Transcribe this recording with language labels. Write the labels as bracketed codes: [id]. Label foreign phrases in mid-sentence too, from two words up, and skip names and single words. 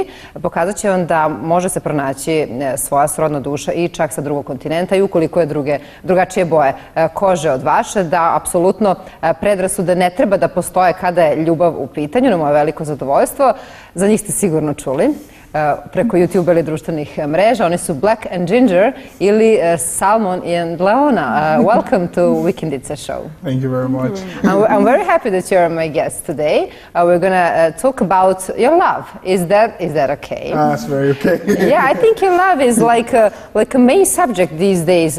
[bs] Pokazat će vam da može se pronaći svoja srodna duša i čak sa drugog kontinenta i ukoliko je drugačije boje kože od vaše, da apsolutno predrasude ne treba da postoje kada je ljubav u pitanju. Na moje veliko zadovoljstvo. Za njih ste sigurno čuli preko YouTube ili društvenih mreža. Oni su Black&Ginger ili Salmon and Leona. [en] Welcome to Weekendica show. Thank you very much. I'm very happy that you're my guest today. We're gonna talk about your love. Is that okay? That's very okay. Yeah, I think your love is like a main subject these days.